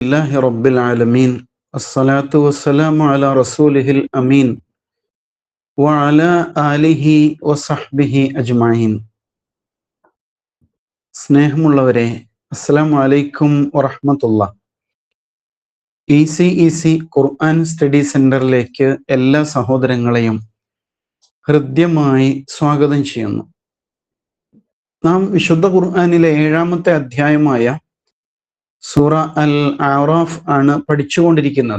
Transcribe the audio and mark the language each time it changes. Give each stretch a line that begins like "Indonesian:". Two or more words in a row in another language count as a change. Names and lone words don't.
Arabic: لله رب العالمين الصلاة والسلام على رسوله الأمين وعلى آله وصحبه أجمعين.
Malayalam: സ്നേഹമുള്ളവരെ,
Arabic: السلام عليكم ورحمة الله.
Malayalam: ഈസി ഖുർആൻ സ്റ്റഡി സെന്ററിലേക്ക് എല്ലാ സഹോദരങ്ങളെയും ഹൃദ്യമായി സ്വാഗതം ചെയ്യുന്നു. നാം വിശുദ്ധ ഖുർആനിലെ 7-ാമത്തെ അധ്യായമായ സൂറ അൽ അറാഫ് ആണ് പഠിച്ചുകൊണ്ടിരിക്കുന്നത്.